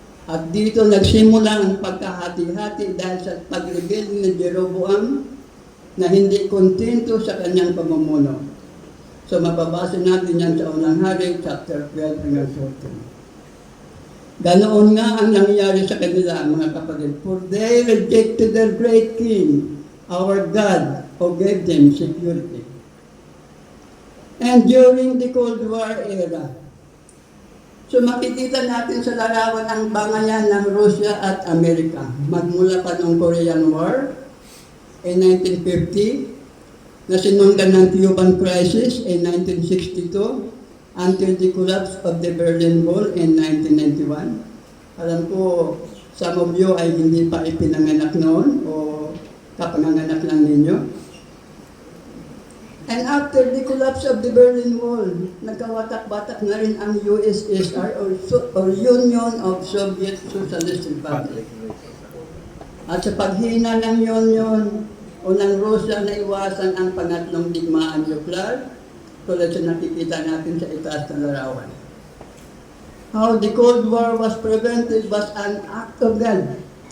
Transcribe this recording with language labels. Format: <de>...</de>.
<tl>At dito nagsimula ang pagkahati-hati dahil sa pag-rebel ni Jeroboam na hindi kontento sa kanyang pamumuno. So mababasa natin yan sa unang hari, chapter 12 hanggang 14. Ganoon nga ang nangyayari sa kanila, mga kapatid.</tl> <en>For they rejected their great king, our God, who gave them security. and during the Cold War era.</en> <tl>So makikita natin sa larawan ang bangayan ng Russia at Amerika. Magmula pa noong</tl> <en>Korean War in 1950,</en> <tl>na sinundan ng</tl> <en>Cuban Crisis in 1962, until the collapse of the Berlin Wall in 1991.</en> <tl>Alam ko,</tl> <en>some of you</en> <tl>ay hindi pa ipinanganak noon o kapanganganak lang ninyo.</tl> <en>And after the collapse of the Berlin Wall,</en> <tl>nagkawatak-batak na rin ang USSR or Union of Soviet Socialist Republic. At sa paghina ng Union o ng Russia na iwasan ang pangatlong digmaan nuklear, tulad sa nakikita natin sa itaas na larawan.</tl> <en>How the Cold War was prevented was an act of God.</en>